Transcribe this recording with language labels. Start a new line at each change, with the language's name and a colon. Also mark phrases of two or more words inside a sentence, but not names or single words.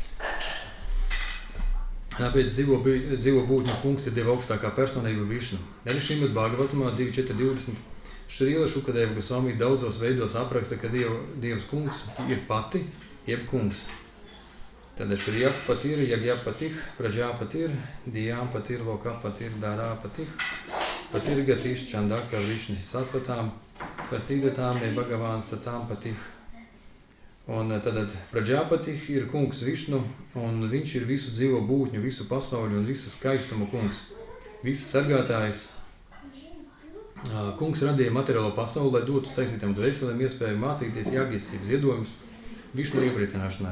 Latvian: Tāpēc dzīvo būtņu kungs ir Dieva augstākā personība Višnu. Arī Šrimad Bhagavatamā 2.4.20 Šrīla Šukadeva Gosvami daudzos veidos apraksta, ka Dievs kungs ir pati, jeb kungs.
Sanskrit: Tad श्रियःपतिर् यज्ञपतिः प्रजापतिर् धियांपतिर् लोकपतिर् धरापतिः पतिर् गतिश् चान्धक वृष्णि सात्वतां प्रसीदतां भगवान् सतां पतिः.
Latvian: Un tad Prajāpatih ir kungs Višnu, un viņš ir visu dzīvo būtņu, visu pasauli un visu skaistumu kungs. Visa sargātājs. Kungs radīja materiālo pasauli, lai dotu saistītām dvēselēm iespēju mācīties jāgijas ziedojumus Višnu iepriecināšanai.